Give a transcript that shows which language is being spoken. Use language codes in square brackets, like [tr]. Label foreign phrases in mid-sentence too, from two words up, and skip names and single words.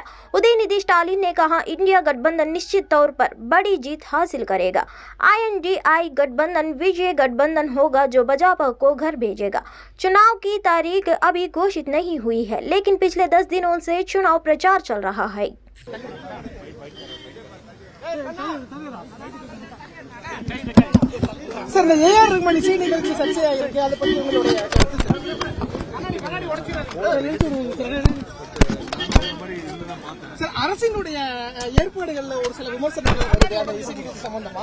[hi] उदयनिधि स्टालिन ने कहा, इंडिया गठबंधन निश्चित तौर पर बड़ी जीत हासिल करेगा। INDI गठबंधन विजय गठबंधन होगा जो भाजपा को घर भेजेगा। चुनाव की तारीख अभी घोषित नहीं हुई है, लेकिन पिछले 10 दिनों से चुनाव प्रचार चल रहा है। [ta] சார், இந்த ஏஆர் ரஹ்மான் இசை நிகழ்ச்சி சர்ச்சையாயிருக்கு, அதை பத்தி உங்களுடைய சார், அரசினுடைய ஏற்பாடுகள்ல ஒரு சில விமர்சனங்கள் வருது அந்த இசை நிகழ்ச்சி சம்பந்தமா.